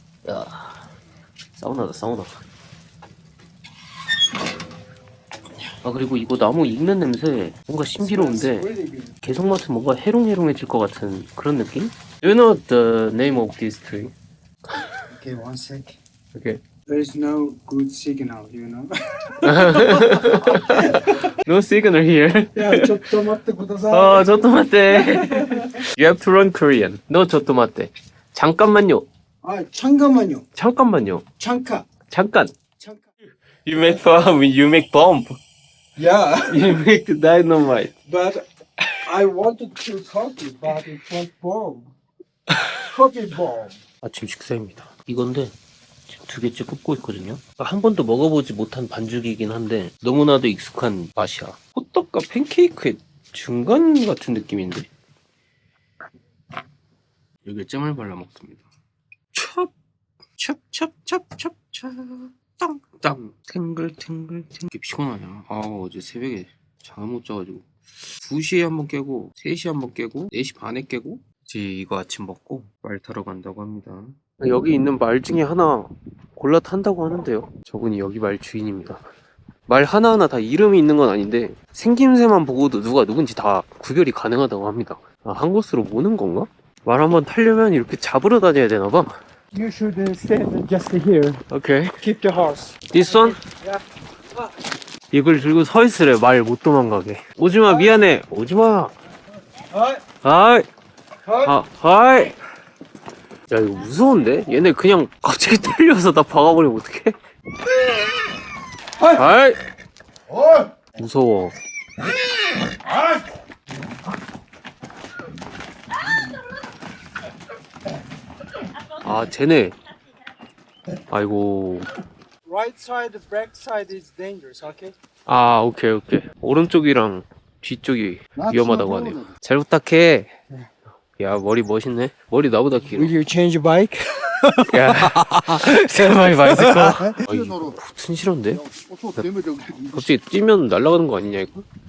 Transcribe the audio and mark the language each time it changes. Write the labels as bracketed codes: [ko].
[ko] 야 사우나다 사우나. 아 그리고 이거 나무 익는 냄새 뭔가 신비로운데 계속 맡으면 뭔가 해롱해롱해질 것 같은 그런 느낌? [en] Do you know the name of this tree? Okay, one sec. Okay. There is no good signal, you know. No signal here. [ko] 야, 좀 [ja] 待ってください. [ko] 저도 맞대. [en] You have to learn Korean. [ko] No, 저도 맞대. 잠깐만요. 아, 잠깐만요. 잠깐만요. 잠깐. 잠깐. 잠깐. [en] You make bomb. You make bomb. Yeah, You make dynamite. but I wanted to copy, but it won't bomb. Copy bomb. [ko] 아침 식사입니다. 이건데 지금 2개째 굽고 있거든요. 한 번도 먹어보지 못한 반죽이긴 한데 너무나도 익숙한 맛이야. 호떡과 팬케이크의 중간 같은 느낌인데 여기에 잼을 발라 먹습니다. 찹찹찹찹찹찹 땅땅 탱글탱글 이렇게 피곤하냐. 어제 새벽에 잠을 못 자가지고 2시에 한번 깨고 3시에 한번 깨고 4시 반에 깨고 이제 이거 아침 먹고 말 타러 간다고 합니다. 여기 있는 말 중에 하나 골라 탄다고 하는데요. 저분이 여기 말 주인입니다. 말 하나하나 다 이름이 있는 건 아닌데 생김새만 보고도 누가 누군지 다 구별이 가능하다고 합니다. 아, 한 곳으로 모는 건가? 말 한번 타려면 이렇게 잡으러 다녀야 되나봐. [en] You should stand just here. 오케이. Keep the horse. This one? [ko] 이걸 들고 서 있으래. 말 못 도망가게. 오지마 미안해. 오지마. 하이. 하이. 야 이거 무서운데? 얘네 그냥 갑자기 때려서 나 박아버리면 어떡해? 하이. 무서워. 아 쟤네. 아이고. [en] Right side, back side is dangerous, okay? 아 오케이 오케이. [ko] 오른쪽이랑 뒤쪽이 위험하다고 하네요. 잘 부탁해. 야 머리 멋있네. 머리 나보다 길어. [en] Will you change bike? [ko] 야 세마이 바이스커. 아 이거 튼실한데? 갑자기 뛰면 날아가는 거 아니냐 이거?